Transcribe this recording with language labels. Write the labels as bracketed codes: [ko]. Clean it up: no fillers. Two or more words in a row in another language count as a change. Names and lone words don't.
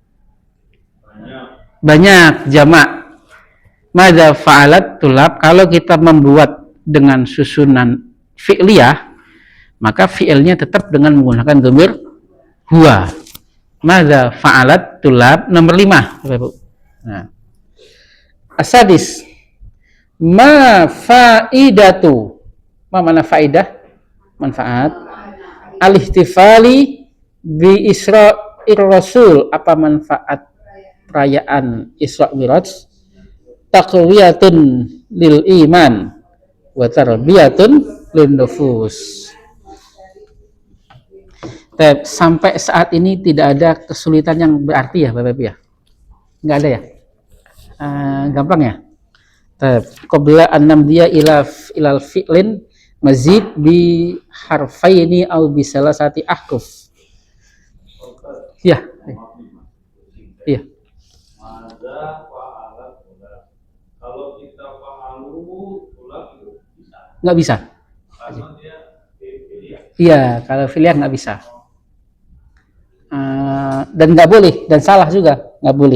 [id] Banyak, jamak. [ar] ماذا فعلت الطلاب, [id] kalau kita membuat dengan susunan fi'liyah, maka fi'ilnya tetap dengan menggunakan [ar] ضمير هو. ماذا فعلت الطلاب, [id] nomor 5 Bapak Ibu. Nah. [ar] أساتذة، ما فائدة, [id] ma mana faidah, manfaat [ar] الاحتفال بإسراء الرسول, [id] apa manfaat perayaan Isra Mi'raj? [ar] تقوية للإيمان وتربية للنفوس. [id] Sampai saat ini tidak ada kesulitan yang berarti ya Bapak Ibu ya? Nggak ada ya? Gampang ya? [ar] قبل أن نمضي إلى الفعل المزيد بحرفين أو بثلاثة أحرف. [id] Iya. Iya. Kalau kita [ar] فعلوا الطلاب [id] itu bisa. Nggak bisa. Iya, kalau fi'liyah nggak bisa. Dan nggak boleh, dan salah juga, nggak boleh.